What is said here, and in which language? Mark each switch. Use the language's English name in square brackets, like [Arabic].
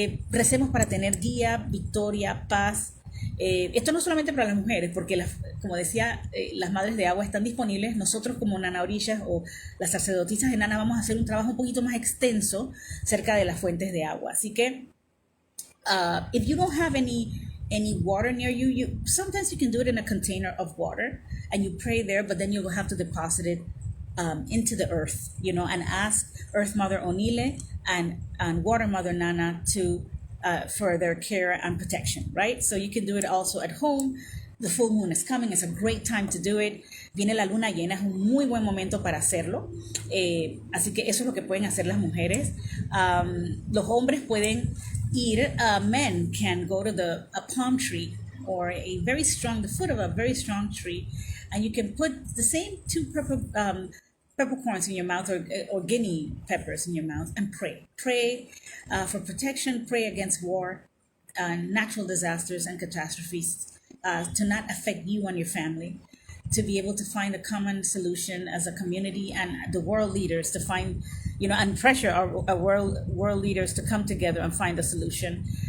[Spanish] Recemos para tener guía, victoria, paz. Esto no solamente para las mujeres, porque como decía, las madres de agua están disponibles. Nosotros como Nana Orillas o las sacerdotisas de Nana vamos a hacer un trabajo un poquito más extenso cerca de las fuentes de agua. Así que [English] if you don't have any any water near you, sometimes you can do it in a container of water and you pray there, but then you will have to deposit it into the earth, and ask Earth Mother Onile and Water Mother Nana to for their care and protection, right? So you can do it also at home. The full moon is coming. It's a great time to do it. [Spanish] Viene la luna llena, es un muy buen momento para hacerlo. Así que eso es lo que pueden hacer las mujeres. Los hombres pueden ir, [English] men can go to a palm tree or the foot of a very strong tree, and you can put the same two peppercorns in your mouth or guinea peppers in your mouth and pray. Pray for protection, pray against war, natural disasters and catastrophes, to not affect you and your family, to be able to find a common solution as a community, and the world leaders to find, and pressure our world leaders to come together and find a solution.